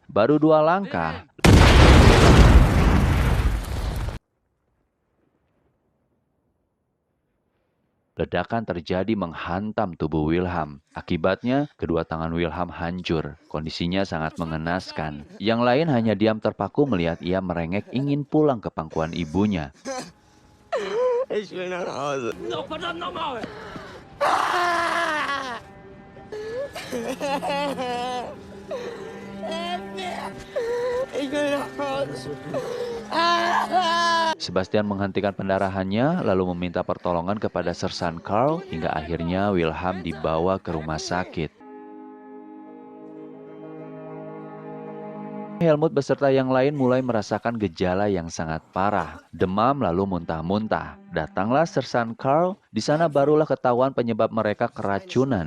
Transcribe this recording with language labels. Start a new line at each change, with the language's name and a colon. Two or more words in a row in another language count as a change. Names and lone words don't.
Indonesian: Baru 2 langkah, ledakan terjadi menghantam tubuh Wilhelm. Akibatnya, kedua tangan Wilhelm hancur. Kondisinya sangat mengenaskan. Yang lain hanya diam terpaku melihat ia merengek ingin pulang ke pangkuan ibunya.
German: Ich will nach Hause. Noch verdammt nochmal! Ich will nach Hause.
Indonesian: Sebastian menghentikan pendarahannya, lalu meminta pertolongan kepada Sersan Carl, hingga akhirnya Wilhelm dibawa ke rumah sakit. Helmut beserta yang lain mulai merasakan gejala yang sangat parah. Demam lalu muntah-muntah. Datanglah Sersan Carl, di sana barulah ketahuan penyebab mereka keracunan.